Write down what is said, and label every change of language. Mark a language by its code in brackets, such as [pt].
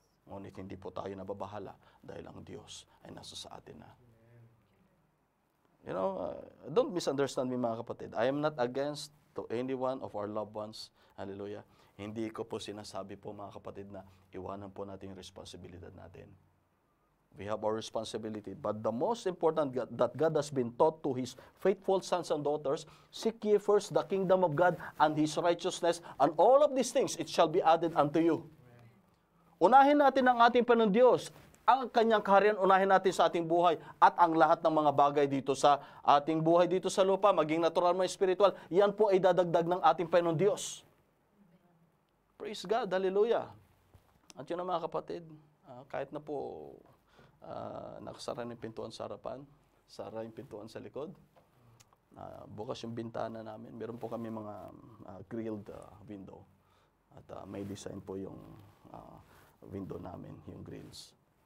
[tl] Ngunit hindi po tayo nababahala dahil ang Diyos ay nasa sa atin na. [en] You know, don't misunderstand me [tl] mga kapatid. [en] I am not against to any one of our loved ones. Hallelujah. [tl] Hindi ko po sinasabi po mga kapatid na iwanan po natin yung responsibilidad natin. [en] We have our responsibility. But the most important that God has been taught to His faithful sons and daughters, seek ye first the kingdom of God and His righteousness, and all of these things, it shall be added unto you. [tl] Unahin natin ang ating Panginoon Diyos, ang Kanyang kaharian, unahin natin sa ating buhay, at ang lahat ng mga bagay dito sa ating buhay dito sa lupa, maging natural mo spiritual, yan po ay dadagdag ng ating Panginoon Diyos. [en] Praise God, hallelujah. [tl] At yun na mga kapatid, kahit na po nakasara yung pintuan sa harapan, sara yung pintuan sa likod, bukas yung bintana namin, meron po kami mga grilled window, at may design po yung window namin, yung grills.